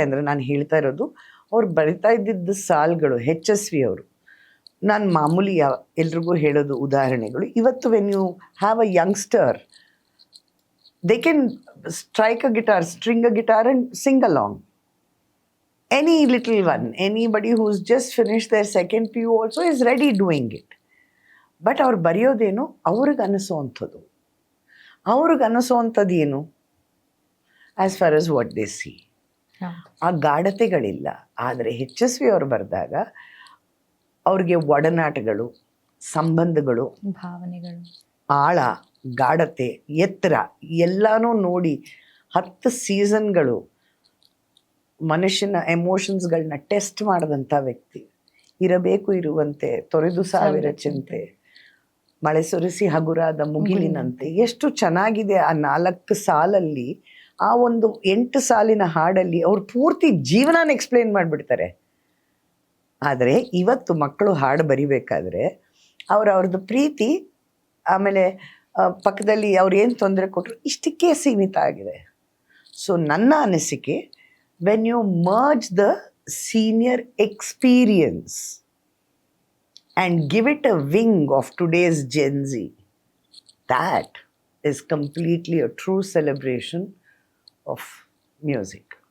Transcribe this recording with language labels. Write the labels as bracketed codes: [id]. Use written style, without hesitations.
[kn] ಅಂದರೆ ನಾನು ಹೇಳ್ತಾ ಇರೋದು ಅವ್ರು ಬರಿತಾ ಇದ್ದಿದ್ದ ಸಾಲ್ಗಳು, HSV ಅವರು. ನಾನು ಮಾಮೂಲಿ ಎಲ್ರಿಗೂ ಹೇಳೋದು ಉದಾಹರಣೆಗಳು. ಇವತ್ತು [en] When you have a youngster, they can strike a guitar, string a guitar and sing along. Any little one, anybody who's just finished their second PU also is ready doing it. [kn] But ಅವ್ರು ಬರೆಯೋದೇನು ಅವ್ರಿಗೆ ಅನ್ನಿಸೋವಂಥದ್ದು. ಅವ್ರಿಗೆ ಅನ್ನಿಸೋವಂಥದ್ದು ಏನು? [en] As far as what they see. [kn] ಆ ಗಾಢತೆಗಳಿಲ್ಲ. ಆದರೆ HSV ಅವರು ಬರೆದಾಗ ಅವ್ರಿಗೆ ಒಡನಾಟಗಳು, ಸಂಬಂಧಗಳು, ಭಾವನೆಗಳು, ಆಳ, ಗಾಢತೆ, ಎತ್ತರ ಎಲ್ಲನೂ ನೋಡಿ 10 ಸೀಸನ್ಗಳು ಮನುಷ್ಯನ ಎಮೋಷನ್ಸ್ಗಳನ್ನ ಟೆಸ್ಟ್ ಮಾಡಿದಂಥ ವ್ಯಕ್ತಿ. ಇರಬೇಕು ಇರುವಂತೆ ತೊರೆದು ಸಾವಿರ ಚಿಂತೆ, ಮಳೆ ಸುರಿಸಿ ಹಗುರಾದ ಮುಗಿಲಿನಂತೆ. ಎಷ್ಟು ಚೆನ್ನಾಗಿದೆ ಆ 4 ಸಾಲಲ್ಲಿ. ಆ ಒಂದು 8 ಸಾಲಿನ ಹಾಡಲ್ಲಿ ಅವ್ರು ಪೂರ್ತಿ ಜೀವನಾನ ಎಕ್ಸ್ಪ್ಲೇನ್ ಮಾಡಿಬಿಡ್ತಾರೆ. ಆದರೆ ಇವತ್ತು ಮಕ್ಕಳು ಹಾಡು ಬರಿಬೇಕಾದ್ರೆ ಅವ್ರದ್ದು ಪ್ರೀತಿ, ಆಮೇಲೆ ಪಕ್ಕದಲ್ಲಿ ಅವ್ರು ಏನು ತೊಂದರೆ ಕೊಟ್ಟರು, ಇಷ್ಟಕ್ಕೆ ಸೀಮಿತ ಆಗಿದೆ. ಸೊ ನನ್ನ ಅನಿಸಿಕೆ, [en] when you merge the senior experience and give it a wing of today's Gen Z, that is completely a true celebration of music.